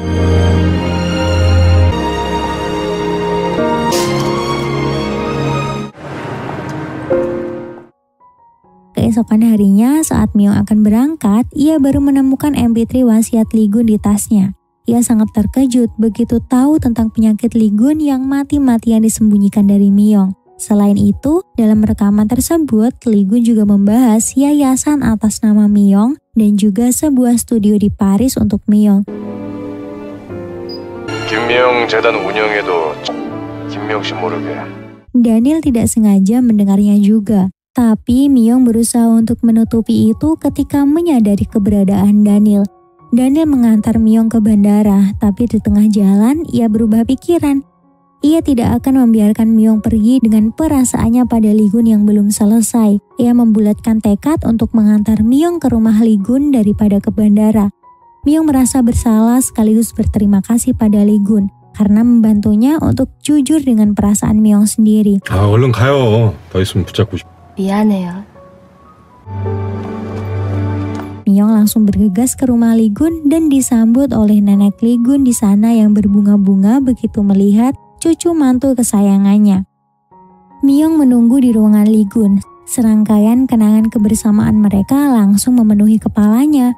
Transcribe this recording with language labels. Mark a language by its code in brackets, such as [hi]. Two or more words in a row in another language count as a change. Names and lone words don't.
[id] Keesokan harinya saat Myung akan berangkat, ia baru menemukan MP3 wasiat Lee-gun di tasnya. Ia sangat terkejut begitu tahu tentang penyakit Lee-gun yang mati-matian disembunyikan dari Myung. Selain itu, dalam rekaman tersebut, Lee-gun juga membahas yayasan atas nama Myung dan juga sebuah studio di Paris untuk Myung. [ko] 김미영 재단 운영에도 김미영 씨 모르게. [id] Daniel tidak sengaja mendengarnya juga. Tapi Myung berusaha untuk menutupi itu ketika menyadari keberadaan Daniel. Daniel mengantar Myung ke bandara, tapi di tengah jalan ia berubah pikiran. Ia tidak akan membiarkan Myung pergi dengan perasaannya pada Lee-gun yang belum selesai. Ia membulatkan tekad untuk mengantar Myung ke rumah Lee-gun daripada ke bandara. Myung merasa bersalah sekaligus berterima kasih pada Lee-gun karena membantunya untuk jujur dengan perasaan Myung sendiri. [ko] 얼른 가요. 더 있으면 붙잡고 싶어. 미안해요. [id] Myung langsung bergegas ke rumah Lee-gun dan disambut oleh nenek Lee-gun di sana yang berbunga-bunga begitu melihat cucu mantu kesayangannya. Myung menunggu di ruangan Lee-gun. Serangkaian kenangan kebersamaan mereka langsung memenuhi kepalanya.